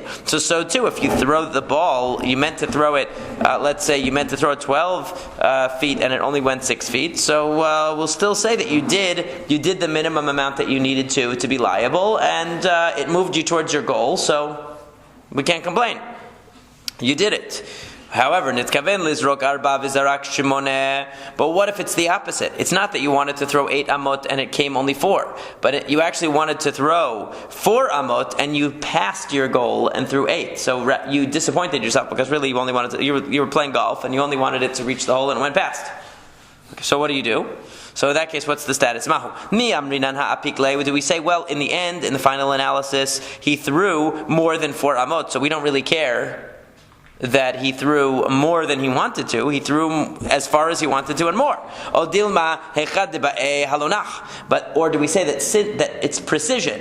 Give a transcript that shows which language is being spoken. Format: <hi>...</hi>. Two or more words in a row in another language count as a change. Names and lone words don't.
<en>So too, if you throw the ball, you meant to throw it, let's say you meant to throw it 12 feet and it only went 6 feet, so we'll still say that you did the minimum amount that you needed to be liable, and it moved you towards your goal, so we can't complain. You did it. However,</en> <he>נתכוון לזרוק ארבע וזרק שמונה.</he> <en>But what if it's the opposite? It's not that you wanted to throw 8 amot and it came only 4, but you actually wanted to throw 4 amot and you passed your goal and threw 8. So you disappointed yourself because really you only wanted to. You were playing golf and you only wanted it to reach the hole and it went past. So what do? So in that case, what's the status?</en> <he>Mahu.</he> <arc>מי אמרינן הא איפכא.</arc> <en>Do we say, well, in the end, in the final analysis, he threw more than 4 amot, so we don't really care that he threw more than he wanted to. He threw as far as he wanted to and more. Or do we say that it's precision?</en>